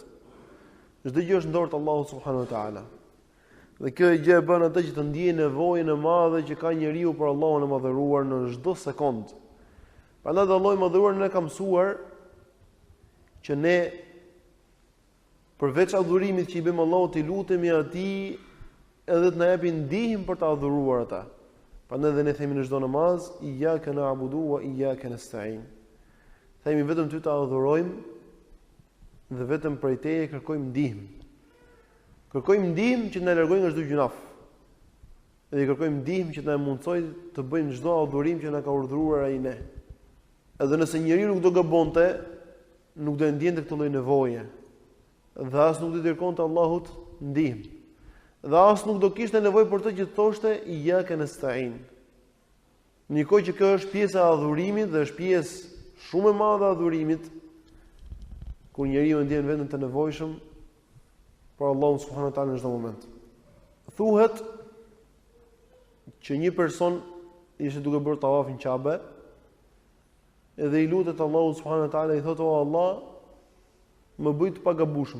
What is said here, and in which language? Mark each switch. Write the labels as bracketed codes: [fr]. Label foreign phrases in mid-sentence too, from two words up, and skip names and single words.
[sq] Çdo gjë është në dorë të Allahut [ar] سبحانه وتعالى. [sq] Dhe kjo gjë e bën atë që të ndjejë nevojën e madhe që ka njeriu për Allahun e Madhëruar në çdo sekond. Prandaj Allahu i Madhëruar na ka mësuar që ne përveç adhurimit që i bëjmë Allahut, i lutemi atij edhe të na japë ndihmë për të adhuruar ata. Prandaj dhe ne themi në çdo namaz, [ar] إياك نعبد وإياك نستعين. [sq] Themi vetëm ty të adhurojmë dhe vetëm prej teje kërkojmë ndihmë. Kërkojmë ndihmë që të na largojë nga çdo gjunaf. Dhe kërkojmë ndihmë që të na mundsojë të bëjmë çdo adhurim që na ka urdhëruar ai ne. Edhe nëse njeriu nuk do gabonte, nuk do ndjente këtë lloj nevoje. Dhe as nuk do të kërkonte Allahut ndihmë. Dhe as nuk do kishte nevojë për të që thoshte [ar] إياك نستعين. [sq] Nikoj që kjo është pjesa e adhurimit dhe është pjesë shumë e madhe e adhurimit kur njeriu ndjen veten të nevojshëm për Allahun [ar] سبحانه وتعالى [sq] në çdo moment. Thuhet që një person ishte duke bërë tawaf në Kabe, edhe i lutet Allahut [ar] سبحانه وتعالى, [sq] i thotë: "O Allah, më bëj të pagabueshëm."